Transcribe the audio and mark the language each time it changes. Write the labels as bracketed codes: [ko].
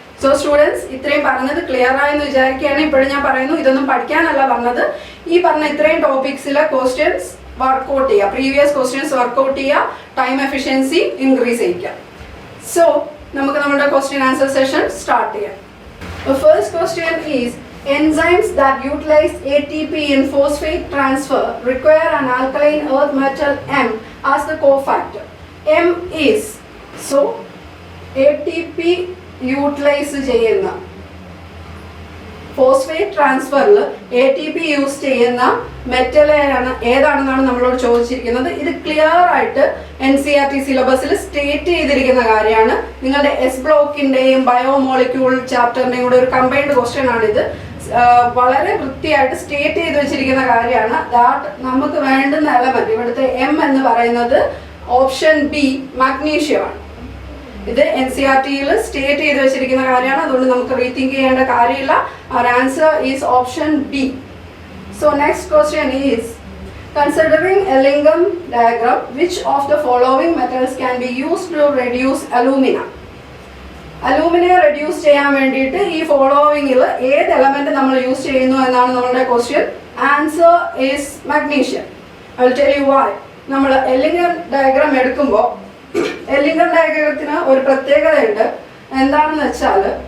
[ml] So students, ഇത്രയും പറഞ്ഞത് clear ആയെന്ന് വിചാരിക്കുകയാണ്. ഇപ്പോഴും ഞാൻ പറയുന്നു, ഇതൊന്നും പഠിക്കാനല്ല പറഞ്ഞത്. ഈ പറഞ്ഞ ഇത്രയും ടോപ്പിക്സിലെ ക്വസ്റ്റ്യൻസ് വർക്കൗട്ട് ചെയ്യുക, പ്രീവിയസ് ക്വസ്റ്റ്യൻസ് വർക്കൗട്ട് ചെയ്യുക, ടൈം എഫിഷ്യൻസി ഇൻക്രീസ് ചെയ്യിക്കുക. സോ നമുക്ക് നമ്മുടെ ക്വസ്റ്റ്യൻ ആൻസർ സെഷൻ സ്റ്റാർട്ട് ചെയ്യാം. [en] First question is enzymes that utilize ATP in phosphate transfer require an alkaline earth metal M as the cofactor. M is, so [ml] ATP utilise ചെയ്യുന്ന phosphate ട്രാൻസ്ഫറിൽ ATP use ചെയ്യുന്ന metal ഏതാണെന്നാണ് നമ്മളോട് ചോദിച്ചിരിക്കുന്നത്. ഇത് clear ആയിട്ട് NCERT സിലബസിൽ state ചെയ്തിരിക്കുന്ന കാര്യമാണ്. നിങ്ങളുടെ S ബ്ലോക്കിൻ്റെയും ബയോമോളിക്യൂൾ ചാപ്റ്ററിൻ്റെയും കൂടെ ഒരു കമ്പൈൻഡ് ക്വസ്റ്റ്യൻ ആണിത്. വളരെ വൃത്തിയായിട്ട് സ്റ്റേറ്റ് ചെയ്ത് വെച്ചിരിക്കുന്ന കാര്യമാണ്. ദാറ്റ് നമുക്ക് വേണ്ടുന്ന എലമെന്റ് ഇവിടുത്തെ M എന്ന് പറയുന്നത് ഓപ്ഷൻ B മഗ്നീഷ്യമാണ്. ഇത് NCERTയിൽ സ്റ്റേറ്റ് ചെയ്ത് വെച്ചിരിക്കുന്ന കാര്യമാണ്. അതുകൊണ്ട് നമുക്ക് റീതിങ്ക് ചെയ്യേണ്ട കാര്യമില്ല. [en] our answer is option B. So next question is, considering a Lingam diagram, which of the following metals can be used to reduce alumina? [ml] Aluminium reduce ചെയ്യാൻ വേണ്ടിയിട്ട് ഈ ഫോളോവിങ്ങിൽ ഏത് എലമെന്റ് നമ്മൾ യൂസ് ചെയ്യുന്നു എന്നാണ് നമ്മുടെ question. [en] Answer is magnesium. I will tell you why. [ml] നമ്മൾ എല്ലിംഗം diagram എടുക്കുമ്പോൾ എല്ലിംഗം ഡയഗ്രത്തിന് ഒരു പ്രത്യേകതയുണ്ട്. എന്താണെന്ന് വെച്ചാൽ